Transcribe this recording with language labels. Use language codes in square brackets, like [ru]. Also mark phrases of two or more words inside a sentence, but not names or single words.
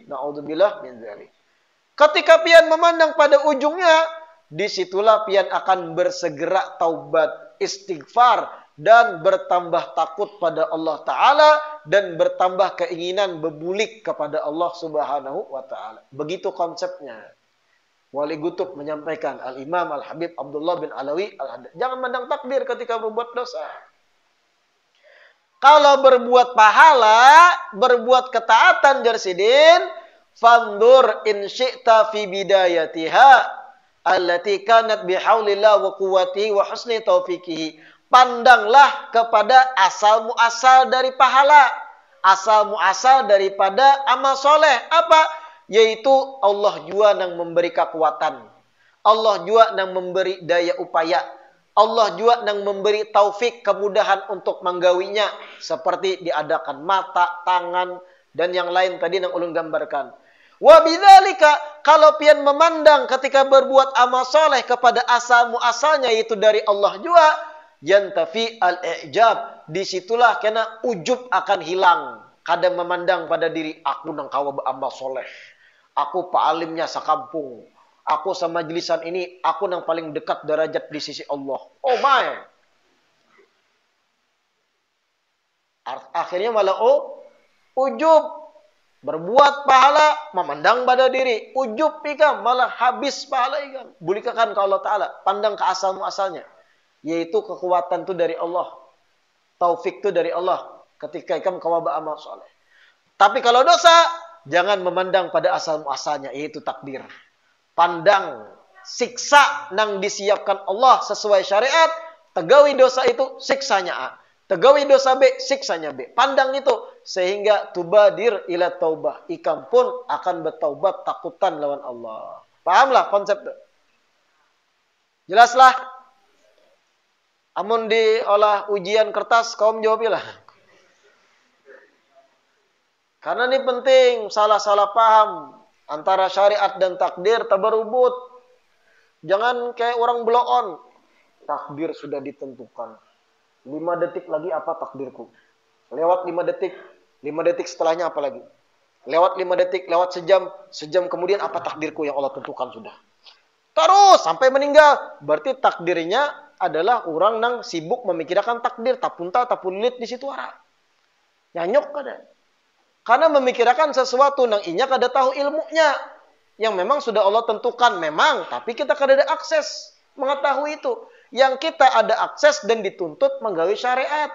[ar] نعوذ بالله من ذلك. [bjn] Ketika pian memandang pada ujungnya, disitulah pian akan bersegera taubat, istighfar, dan bertambah takut pada Allah Ta'ala, dan bertambah keinginan berbulik kepada Allah [ar] سبحانه وتعالى. [id] Begitu konsepnya. Wali Gutub menyampaikan, Al-Imam Al-Habib Abdullah bin Alawi Al-Haddad. [bjn] Jangan mandang takdir ketika berbuat dosa. [id] Kalau berbuat pahala, berbuat ketaatan jarsidin, [ar] فانظر إن شئت في بدايتها التي كانت بحول الله وقوته وحسن توفيقه. [id] Pandanglah kepada asal muasal dari pahala, asal muasal daripada amal soleh. Apa? Yaitu Allah juga yang memberi kekuatan. Allah juga yang memberi daya upaya. Allah juga yang memberi taufik, kemudahan untuk menggawinya. [bjn] Seperti diadakan mata, tangan, dan yang lain tadi yang ulun gambarkan. [ar] وبذلك, [bjn] kalau pian memandang ketika berbuat amal soleh kepada asal muasalnya, yaitu dari Allah juga, [ar] ينتفي الإعجاب. [bjn] Disitulah kena ujub akan hilang. Kadang memandang pada diri, aku nang kawa beramal soleh. Aku pa'alimnya sekampung. Aku sama majlisan ini, aku yang paling dekat derajat di sisi Allah. [en] Oh my. [bjn] Akhirnya malah ujub. Berbuat pahala, memandang pada diri. Ujub ikam, malah habis pahala ikam. Bulikakan ke Allah Ta'ala. Pandang ke asal muasalnya. Yaitu kekuatan itu dari Allah. Taufik itu dari Allah. Ketika ikam kawaba amal soleh. Tapi kalau dosa, jangan memandang pada asal muasalnya, yaitu takdir. [id] Pandang siksa yang disiapkan Allah sesuai syariat. [bjn] Tegawi dosa itu siksanya A. Tegawi dosa B, siksanya B. Pandang itu sehingga [ar] تبادر إلى التوبة. [bjn] Ikam pun akan bertaubat takutan lawan Allah. Pahamlah konsep itu? Jelaslah. Amun diolah ujian kertas, kaum jawabilah. Karena ini penting, salah-salah paham antara syariat dan takdir tabarubut. [id] Jangan kayak orang bloon. Takdir sudah ditentukan. 5 detik lagi apa takdirku? Lewat 5 detik. 5 detik setelahnya apa lagi? Lewat 5 detik, lewat sejam kemudian apa takdirku yang Allah tentukan sudah. Terus sampai meninggal. Berarti takdirnya adalah orang yang sibuk memikirkan takdir. [bjn] Tapunta, tapulit di situ arah. Nyanyok kada. Karena memikirkan sesuatu yang inya kada tahu ilmunya. Yang memang sudah Allah tentukan memang. Tapi kita kada ada akses mengetahui itu. Yang kita ada akses dan dituntut menggawi syariat.